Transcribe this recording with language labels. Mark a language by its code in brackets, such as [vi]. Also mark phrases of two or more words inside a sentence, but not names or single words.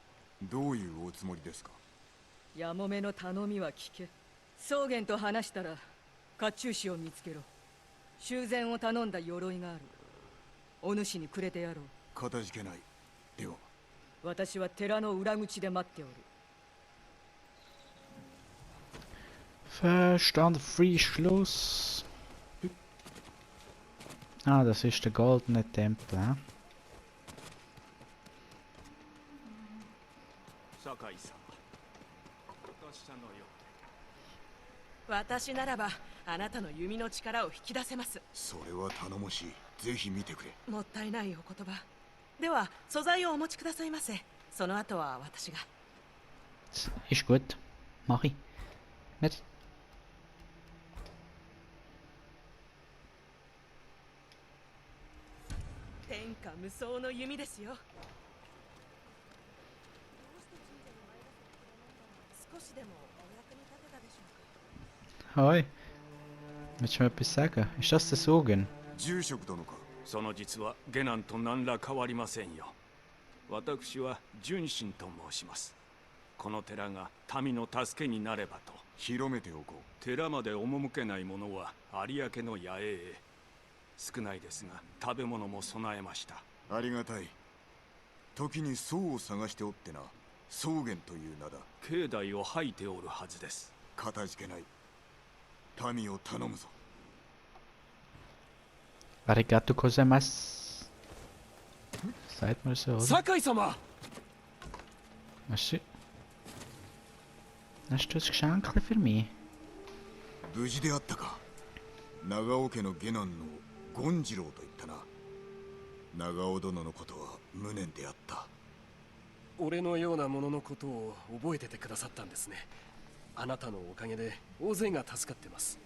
[ja] どういうおつもりですか。やもめの頼みは聞け。草原と話したら甲冑師を見つけろ。修繕を頼んだ鎧がある。お主にくれてやろう。かたじけない。では私は寺の裏口で待っておる。 [de] Verstand, Frischluss. Ah, das ist der goldene Tempel, hä? [ja] 酒井様、私のよ私ならばあなたの弓の力を引き出せます。それは頼もしい。ぜひ見てくれ。もったいないお言葉。では素材をお持ちくださいませ。その後は私が。 [de] Ist gut. Mach ich. Nicht? [ja] 天下無双の弓ですよ。少しでもお役に立てたでしょうか。 [de] Hoi. Willst du mir etwas sagen? Ist das der Sogen? [ja] 住職殿か。その実は下男と何ら変わりませんよ。私は純真と申します。この寺が民の助けになればと。広めておこう。寺まで赴けない者は有明の野営へ。少ないですが食べ物も備えました。ありがたい。時に僧を探しておってな。草原という名だ。境内を吐いておるはずです。かたじけない。民を頼むぞ。ありがとうございます. [de] Sagt mal so, oder? [ja] 酒井様。 [de] Was? Hast du ein Geschenk für mich? [ja] 無事であったか。長尾家の下男の権次郎と言ったな。長尾殿のことは無念であった。俺のようなもののことを覚えててくださったんですね。あなたのおかげで大勢が助かってます。